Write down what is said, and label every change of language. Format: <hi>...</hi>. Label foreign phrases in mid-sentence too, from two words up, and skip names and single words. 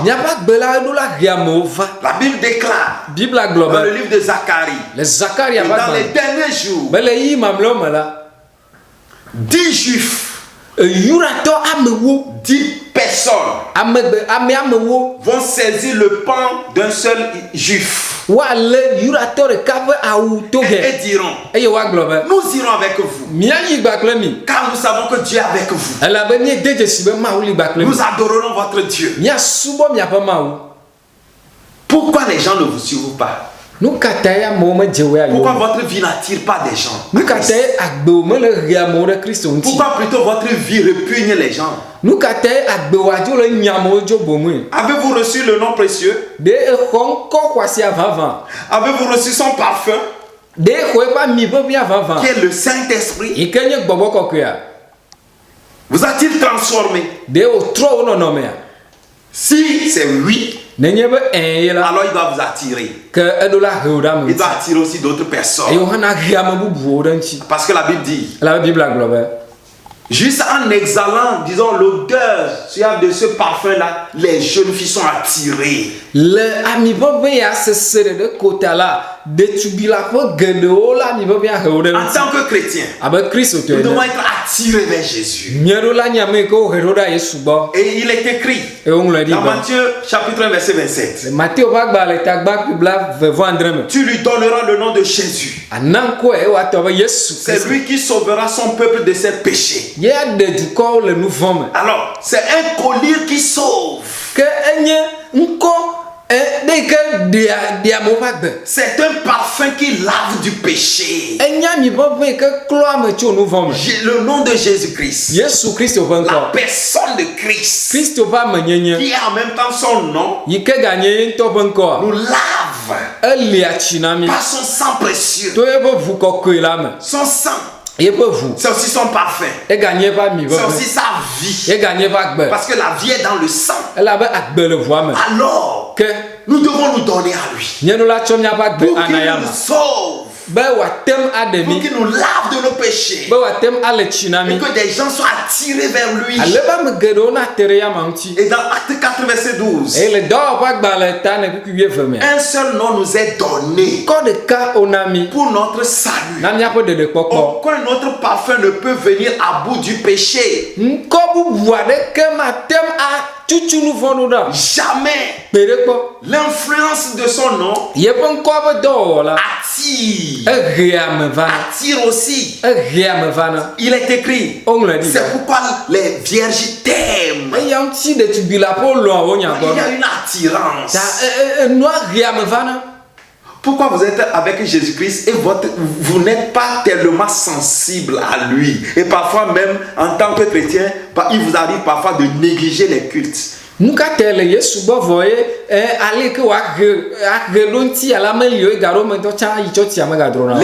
<fr>La Bible déclare dans le livre de Zacharie, dans les derniers jours, 10 Juifs</fr> <ee>Yuratɔ amewo.</ee> <fr>10 personnes</fr> <ee>amewo.</ee> <fr>vont saisir le pan d'un seul juif</fr> <ee>Wale yuratɔ ɖeka ƒe awu</ee> <fr>et</fr> <ee>togɛ.</ee> <fr>diront,</fr> <ee>Eye woagblɔ be.</ee> <fr>nous irons avec vous,</fr> <ee>Míayi gbakple mi.</ee> <fr>car nous savons que Dieu est avec vous.</fr> <ee>Elabe míede dzesi be Mawu li gbakple mi.</ee> <fr>Nous adorerons votre Dieu.</fr> <ee>Míasubɔ miaƒe Mawu.</ee> <fr>Pourquoi les gens ne vous suivent pas?</fr> <ee>Nu ka ta ya amewo medze wo ayo.</ee> <fr>Pourquoi votre vie n'attire pas des gens?</fr> <ee>Nu ka ta ya agbewo mele ɣe amewo ɖe Kristo ŋuti.</ee> <fr>Pourquoi plutôt votre vie répugne les gens?</fr> <ee>Nu ka ta ya agbewo adzo le nya amewo dzo bomue.</ee> <fr>Avez-vous reçu le nom précieux?</fr> <ee>De exɔ ŋkɔ xɔasia vavã.</ee> <fr>Avez-vous reçu son parfum</fr> <ee>De exɔ eƒe ami ʋeʋĩa vavã.</ee> <fr>qui est le Saint-Esprit?</fr> <ee>Yi ke nye gbɔgbɔ kɔkɔea.</ee> <fr>Vous a-t-il transformé?</fr> <ee>De wòtrɔ wo nɔnɔmea.</ee> <fr>Si c'est oui,</fr> <ee>Nenye be ye la.</ee> <fr>alors il doit vous attirer.</fr> <ee>Ke eɖo la he wo ɖe ame</ee> <fr>Il</fr> <ee>ŋuti.</ee> <fr>doit attirer aussi d'autres</fr> <ee>Eye</ee> <fr>personnes.</fr> <ee>wohana ɣe ame bubuwo ɖe ŋuti.</ee> <fr>Parce que la Bible dit,</fr> <ee>Elabe Biblia gblɔ be.</ee> <fr>juste en exhalant, disons, l'odeur de ce parfum-là, les jeunes filles sont attirées.</fr> <ee>Le ami ʋeʋẽ ya sese ɖe kota la, ɖetugbi la ƒe geɖewo le ami ʋeʋẽ he wo ɖe</ee> <fr>En</fr> <ee>ŋuti.</ee> <fr>tant que chrétiens,</fr> <ee>Abe Kristo</ee> <fr>nous devons</fr> <ee>ene.</ee> <fr>être attirés vers Jésus.</fr> <ee>Míaɖo la nya me ke wo he ɖo ɖe Yesu gbɔ.</ee> <fr>Et il est écrit</fr> <ee>Eye woŋlɔe ɖi</ee> <fr>dans</fr> <ee>be.</ee> <fr>Matthieu chapitre 1 verset 27.</fr> <ee>Mateo ƒe agbalẽ tagba bla vevɔadre me.</ee> <fr>Tu lui donneras le nom de Jésus.</fr> <ee>Ana ŋkɔe woatɔ be Yesu</ee> <fr>C'est</fr> <ee>Kristo.</ee> <fr>lui qui sauvera son peuple de ses péchés.</fr> <ee>Ye aɖe dukɔwo le nu vɔ me.</ee> <fr>Alors, c'est un collier qui sauve.</fr> <ee>Ke enye ŋkɔ ɖe yi ke ɖea amewo ƒe agbe.</ee> <fr>C'est un parfum qui lave du péché.</fr> <ee>Enye ami ʋeʋẽ yi ke klɔ ame tso nu vɔ me.</ee> <fr>Le nom de Jésus-Christ.</fr> <ee>Yesu Kristo ƒe</ee> <fr>La</fr> <ee>ŋkɔ.</ee> <fr>personne de Christ,</fr> <ee>Kristo ƒe amenyenye.</ee> <fr>qui est en même temps son nom,</fr> <ee>Yi ke ganye ye ŋutɔ ƒe ŋkɔa.</ee> <fr>nous lave</fr> <ee>Elia tsi na mi.</ee> <fr>par son sang précieux.</fr> <ee>To eƒe ʋu kɔkɔe la me.</ee> <fr>Son sang,</fr> <ee>Yeƒe ʋu.</ee> <fr>c'est aussi son parfum.</fr> <ee>Eganye eƒe ami</ee> <fr>C'est aussi</fr> <ee>ʋeʋẽ.</ee> <fr>sa vie.</fr> <ee>Eganye eƒe agbe.</ee> <fr>Parce que la vie est dans le sang.</fr> <ee>Elabe agbe le ʋua me.</ee> <fr>Alors,</fr> <ee>Ke</ee> <fr>nous devons nous donner à lui.</fr> <ee>míaɖo la tsɔ míaƒe agbe</ee> <fr>Pour qu'il</fr> <ee>anaya</ee> <fr>nous</fr> <ee>me.</ee> <fr>sauve.</fr> <ee>Be wòatem aɖe</ee> <fr>Pour</fr> <ee>mi.</ee> <fr>qu'il nous lave de nos péchés.</fr> <ee>Be wòatem ale tsi na</ee> <fr>Et</fr> <ee>mi.</ee> <fr>que des gens soient attirés vers lui.</fr> <ee>Ale be ame geɖewo nate ɖe ya ma ŋuti.</ee> <fr>Et dans Acte 4 verset 12,</fr> <ee>Eye le dɔwɔƒe agbalẽ ta ne kuku 12 mea.</ee> <fr>un seul nom nous est donné</fr> <ee>Kɔ ɖeka wo na mi.</ee> <fr>pour notre salut.</fr> <ee>Na míaƒe ɖeɖekpɔkpɔ.</ee> <fr>Aucun autre parfum ne peut venir à bout du péché.</fr> <ee>Ŋkɔ bubu aɖeke matem atutu nu vɔ ɖo ɖa.</ee> <fr>Jamais.</fr> <ee>Gbe ɖe kpɔ.</ee> <fr>L'influence de son nom</fr> <ee>Yeƒe ŋkɔ ƒe dɔwɔwɔ la.</ee> <fr>attire.</fr> <ee>Ehe ame vana.</ee> <fr>Attire aussi.</fr> <ee>Ehe ame vana.</ee> <fr>Il est écrit.</fr> <ee>Woŋlɔe ɖi be.</ee> <fr>C'est pourquoi les vierges t'aiment.</fr> <ee>Eya ŋuti ɖetugbi la ƒe lɔ̃a wo nya</ee> <fr>Il y a</fr> <ee>gbɔ.</ee> <fr>une attirance.</fr> <ee>Ta enua he ame vana.</ee> <fr>Pourquoi vous êtes avec Jésus-Christ et vous n'êtes pas tellement sensible à lui. Et parfois même, en tant que chrétien, il vous arrive parfois de négliger les cultes.</fr> <ee>Nu ka te le Yesu gbɔ vɔ ye ale ke ahe ɖo ŋuti ala meli o egaɖo metɔ tsã yi tsɔ tia megadrɔ na.</ee>